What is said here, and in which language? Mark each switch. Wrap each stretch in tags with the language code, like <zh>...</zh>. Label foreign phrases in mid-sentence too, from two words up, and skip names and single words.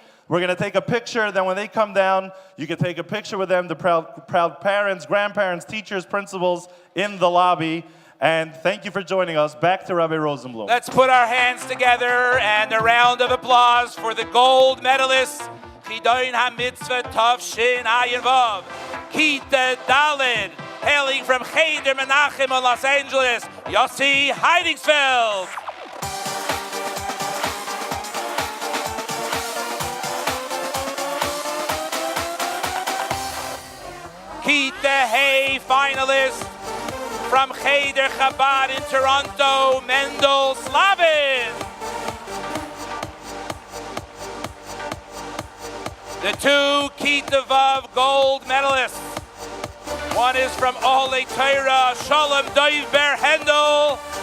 <en>We're going to take a picture, then when they come down, you can take a picture with them, the proud parents, grandparents, teachers, principals in the lobby. And thank you for joining us. Back to Rabbi Rosenblum. Let's put our hands together and a round of applause for the gold medalists. Chidon Hamitzvos Tavshin Ayin Vav. Kita Dalid, hailing from Cheder Menachem in Los Angeles, Yossi Heidingsfeld. Kita Hay finalist from Cheder Chabad in Toronto, Mendel Slavin. The 2 Kita Vav gold medalists. One is from Ole Torah, Shalom Dov Ber Hendel.</en>